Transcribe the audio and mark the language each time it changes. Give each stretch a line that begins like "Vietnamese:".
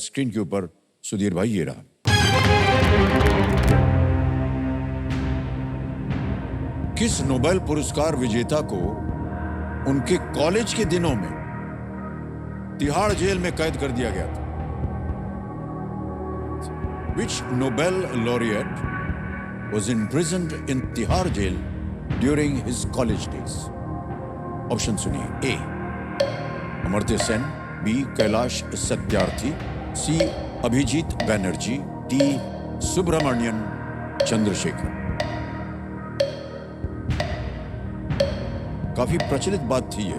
Hindi: Screen के ऊपर सुधीर भाई ये रहा। किस नोबेल पुरस्कार विजेता को उनके कॉलेज के दिनों में तिहाड़ जेल में कैद कर दिया गया था?
English: Which Nobel laureate was imprisoned in Tihar jail during his college days?
Hindi: Option सुनिए। ए अमर्त्य सेन, बी कैलाश सत्यार्थी, सी अभिजीत बैनर्जी, डी सुब्रमण्यम चंद्रशेखर। काफी प्रचलित बात थी ये।